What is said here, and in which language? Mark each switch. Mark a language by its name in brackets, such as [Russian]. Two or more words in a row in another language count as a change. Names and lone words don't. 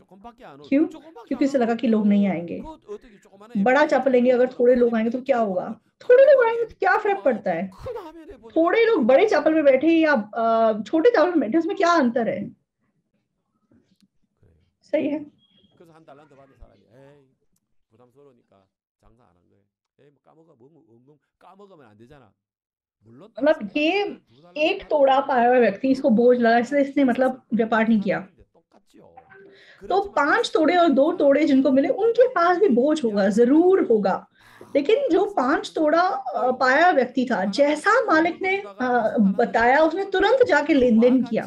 [Hindi] क्यों? क्योंकि उसे लगा कि लोग नहीं आएंगे। बड़ा चैपल लेंगे, अगर थोड़े लोग आएंगे तो क्या होगा? थोड़े लोग आएंगे तो क्या फर्क पड़ता है? थोड़े लोग बड़े चैपल में बैठे या छोटे चैपल में बैठे, उसमें क्या अंतर है? सही है। [Korean] 그래서 한 달란트 받은 사람이 에이 부담스러우니까 장사 안 한 거예요. 에이 뭐 까먹어 뭐 까먹으면 안 되잖아. 물론 [Hindi] मतलब ये एक तोड़ा पाया हुआ व्यक्ति, इसको बोझ लगा इसलिए इसने मतलब व्यापार नहीं किया। तो 5 तोड़े और 2 तोड़े जिनको मिले उनके पास भी बोझ होगा, जरूर होगा। लेकिन जो 5 तोड़ा पाया व्यक्ति था, जैसा मालिक ने बताया, उसने तुरंत जाके लेन देन किया।